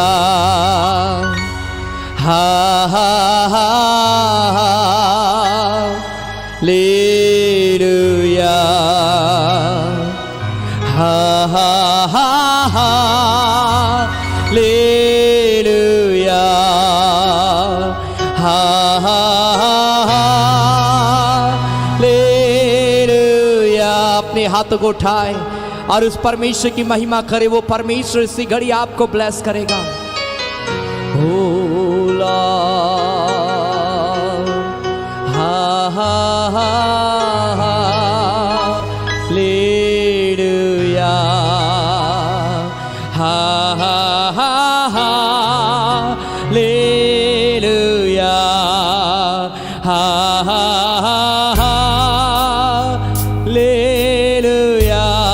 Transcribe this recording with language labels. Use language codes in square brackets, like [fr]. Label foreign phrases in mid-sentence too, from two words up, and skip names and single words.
[hi] Ha ha ha hallelujah। Ha ha ha hallelujah। Ha ha hallelujah। अपने हाथों को उठाए और उस परमेश्वर की महिमा करे। वो परमेश्वर इसी घड़ी आपको ब्लेस करेगा। [en] O Lord, हा हा हा हालेलुया। हा हा हा हालेलुया। हा हा हा हालेलुया।